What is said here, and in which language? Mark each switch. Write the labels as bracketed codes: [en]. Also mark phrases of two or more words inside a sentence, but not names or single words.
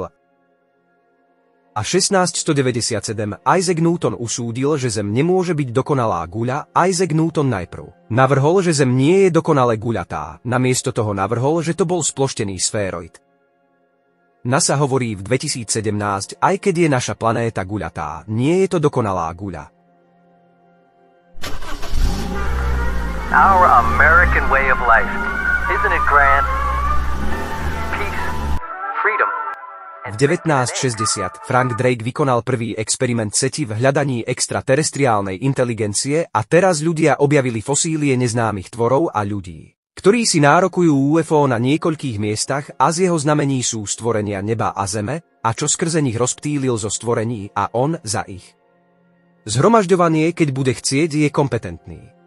[sk] A 1697 Isaac Newton usúdil, že Zem nemôže byť dokonalá guľa. Isaac Newton najprv navrhol, že Zem nie je dokonale guľatá, namiesto toho navrhol, že to bol sploštený sféroid. NASA hovorí v 2017, aj keď je naša planéta guľatá, nie je to dokonalá guľa. [en] Our American way of life, isn't it grand? Peace, freedom. [sk] V 1960 Frank Drake vykonal prvý experiment SETI v hľadaní extraterestriálnej inteligencie a teraz ľudia objavili fosílie neznámych tvorov a ľudí, ktorí si nárokujú UFO na niekoľkých miestach a z jeho znamení sú stvorenia neba a zeme, a čo skrze nich rozptýlil zo stvorení a on za ich zhromažďovanie, keď bude chcieť, je kompetentný.